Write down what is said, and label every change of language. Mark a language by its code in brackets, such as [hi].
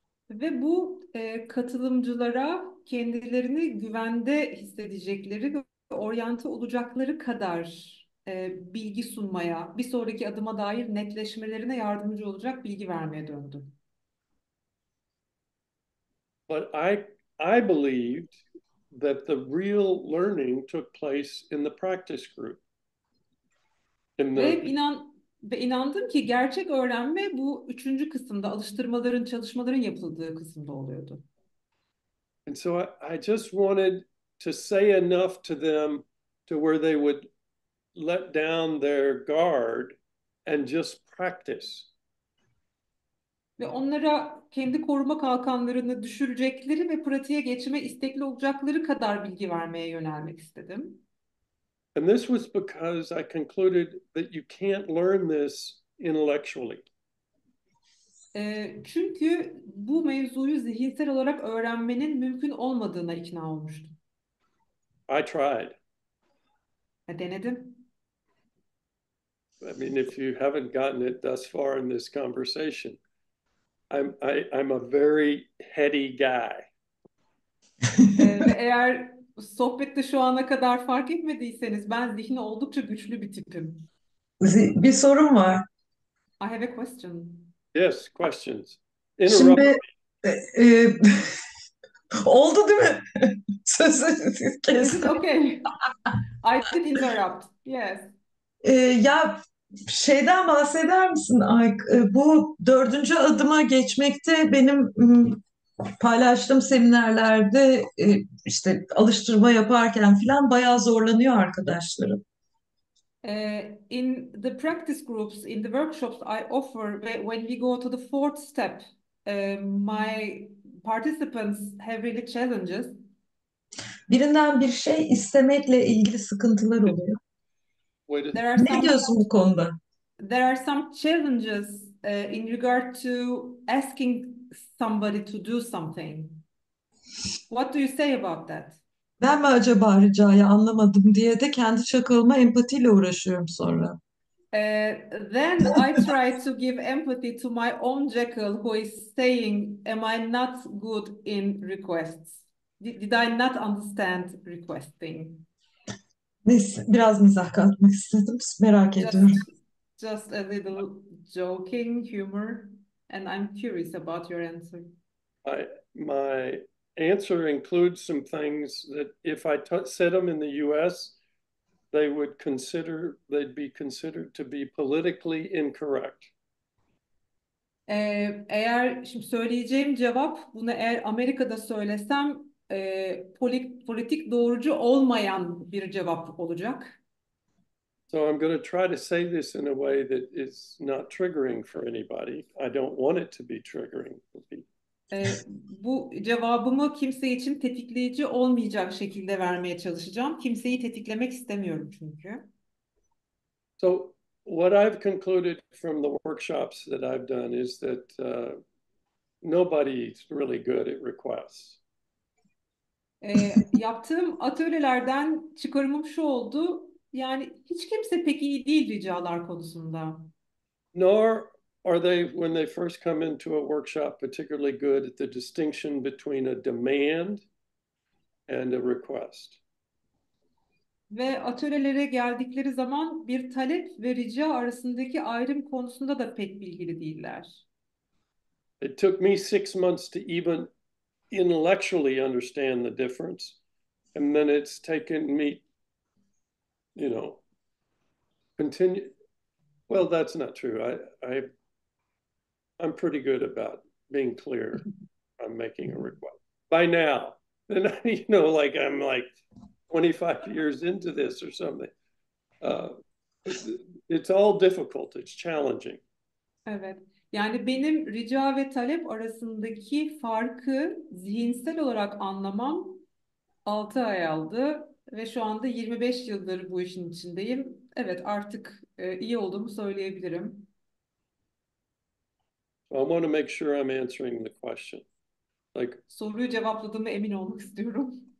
[tr] Ve bu katılımcılara kendilerini güvende hissedecekleri ve oryante olacakları kadar bilgi sunmaya, bir sonraki adıma dair netleşmelerine yardımcı olacak bilgi vermeye döndü. [en] But I believed that the real learning took place in the practice group. [tr] Ve inandım ki gerçek öğrenme bu üçüncü kısımda, alıştırmaların, çalışmaların yapıldığı kısımda oluyordu. [en] And so I just wanted to say enough to them to where they would let down their guard and just practice. [tr] Ve onlara kendi koruma kalkanlarını düşürecekleri ve pratiğe geçme istekli olacakları kadar bilgi vermeye yönelmek istedim. [en] And this was because I concluded that you can't learn this intellectually. [tr] Çünkü bu mevzuyu zihinsel olarak öğrenmenin mümkün olmadığına ikna olmuştum. [en] I tried. [tr] Denedim. [en] I mean, if you haven't gotten it thus far in this conversation, I'm a very heady guy. [tr] Ve eğer sohbette şu ana kadar fark etmediyseniz ben zihni oldukça güçlü bir tipim. Bir sorum var. [en] I have a question. Yes, questions. [tr] Şimdi oldu değil mi? Sözü kestim. [en] Okay. I did interrupt. Yes. [tr] Ya şeyden bahseder misin Ike? Bu 4. adıma geçmekte benim paylaştığım seminerlerde işte alıştırma yaparken falan bayağı zorlanıyor arkadaşlarım. [en] In the practice groups, in the workshops I offer, when we go to the 4th step, my participants have really challenges. [tr] Birinden bir şey istemekle ilgili sıkıntılar oluyor. Ne diyorsun bu konuda? [en] There are some challenges in regard to asking somebody to do something. What do you say about that? [tr] Ben mi acaba ricayı anlamadım diye de kendi çakalma empatiyle uğraşıyorum sonra. [en] Then I try to give empathy to my own jackal who is saying, am I not good in requests? Did I not understand requesting? [tr] Neyse, biraz mizah katmak istedim. Merak ediyorum. [en] Just a little joking humor, and I'm curious about your answer. My answer includes some things that if I said them in the US, they'd be considered to be politically incorrect. [tr] Eğer şimdi söyleyeceğim cevap, bunu eğer Amerika'da söylesem politik doğrucu olmayan bir cevap olacak. [en] So I'm going to try to say this in a way that is not triggering for anybody. I don't want it to be triggering for people. [tr] Bu cevabımı kimse için tetikleyici olmayacak şekilde vermeye çalışacağım. Kimseyi tetiklemek istemiyorum çünkü. [en] So what I've concluded from the workshops that I've done is that nobody's really good at requests. [tr] Yaptığım atölyelerden çıkarımım şu oldu. Yani hiç kimse pek iyi değil ricalar konusunda. [en] Nor are they, when they first come into a workshop, particularly good at the distinction between a demand and a request? [tr] Ve atölyelere geldikleri zaman bir talep ve rica arasındaki ayrım konusunda da pek bilgili değiller. [en] It took me 6 months to even intellectually understand the difference. And then it's taken me, continue. Well, that's not true. I'm pretty good about being clear. I'm making a request by now. And like I'm like 25 years into this or something. It's all difficult. It's challenging. [tr] Evet. Yani benim rica ve talep arasındaki farkı zihinsel olarak anlamam 6 ay aldı ve şu anda 25 yıldır bu işin içindeyim. Evet, artık iyi olduğumu söyleyebilirim. [en] I want to make sure I'm answering the question. [tr] Soruyu cevapladığıma emin olmak istiyorum.